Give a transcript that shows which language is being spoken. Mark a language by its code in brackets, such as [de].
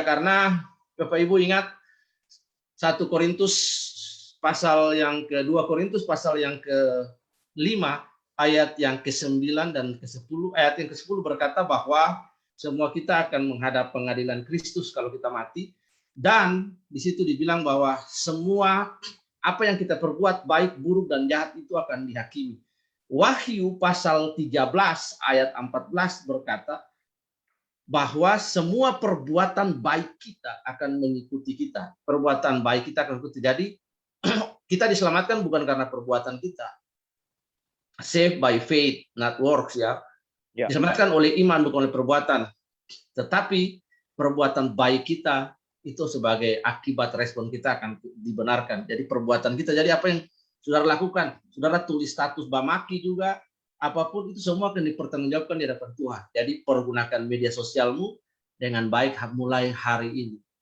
[id] Karena Bapak Ibu ingat 1 Korintus pasal yang ke-2 Korintus pasal yang ke-5 ayat yang ke-9 dan ke-10, ayat yang ke-10 berkata bahwa semua kita akan menghadap pengadilan Kristus kalau kita mati, dan di situ dibilang bahwa semua apa yang kita perbuat baik, buruk dan jahat itu akan dihakimi. Wahyu pasal 13 ayat 14 berkata bahwa semua perbuatan baik kita akan mengikuti kita. Perbuatan baik kita akan mengikuti. Jadi kita diselamatkan bukan karena perbuatan kita. [en] Saved by faith, not works, ya. [id] Diselamatkan oleh iman bukan oleh perbuatan. Tetapi perbuatan baik kita itu sebagai akibat respon kita akan dibenarkan. Jadi perbuatan kita. Jadi apa yang saudara lakukan? Saudara tulis status Bamaki juga, apapun itu semua akan dipertanggungjawabkan di hadapan Tuhan. Jadi pergunakan media sosialmu dengan baik mulai hari ini.